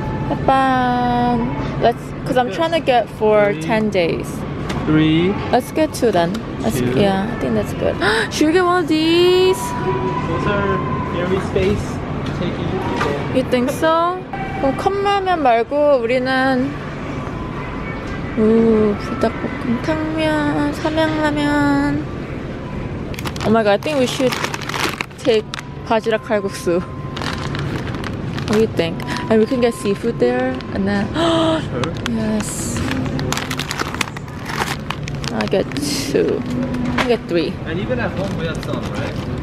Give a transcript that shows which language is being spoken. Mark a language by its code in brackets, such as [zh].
[en] 햇반, cause I'm trying to get for 10 days. 3. Let's get 2 then. Two. Yeah, I think that's good. Should we get one of these? Those are very space taking. You think so? [ko] 그럼 컵라면 말고 우리는 불닭볶음 탕면, 삼양라면. [en] Oh my god, I think we should take 바지락 칼국수. What do you think? And we can get seafood there and then Sure. yes. I'll get 2. I'll get 3. And even at home we have some, right?